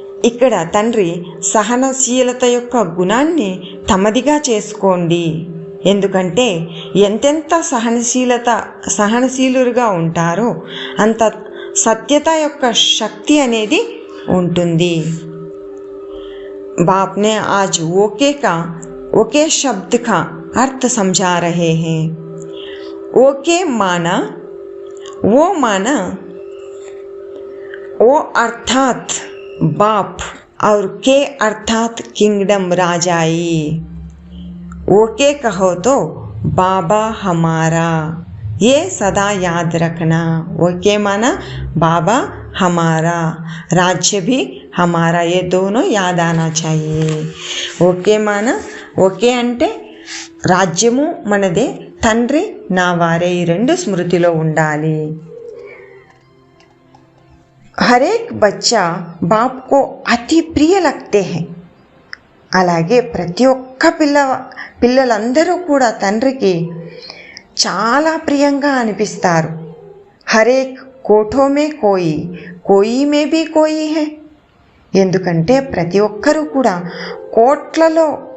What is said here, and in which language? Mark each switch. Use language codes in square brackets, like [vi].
[te] ఇక్కడ తండ్రి సహనశీలత యొక్క గుణాన్ని తమదిగా చేసుకోండి. ఎందుకంటే ఎంతెంత సహనశీలుగా ఉంటారో అంత సత్యత యొక్క శక్తి అనేది ఉంటుంది. [hi] बाप ने आज ओके शब्द का अर्थ समझा रहे हैं. ओके माना वो अर्थात बाप और के अर्थात किंगडम राजाई. ओके कहो तो बाबा हमारा, ये सदा याद रखना. ओके माना बाबा हमारा, राज्य भी हमारा, ये दोनों याद आना चाहिए. [te] ఓకే మానా ఓకే అంటే రాజ్యము మనదే, తండ్రి నా వారే, ఈ రెండు స్మృతిలో ఉండాలి. [hi] हर एक बच्चा बाप को अति प्रिय लगते हैं. [te] అలాగే ప్రతి ఒక్క పిల్లలందరూ కూడా తండ్రికి చాలా ప్రియంగా అనిపిస్తారు. [hi] హరేక్ కోఠో మే కోయి మే భీ కోయి హై. [te] ఎందుకంటే ప్రతి ఒక్కరూ కూడా కోట్లలో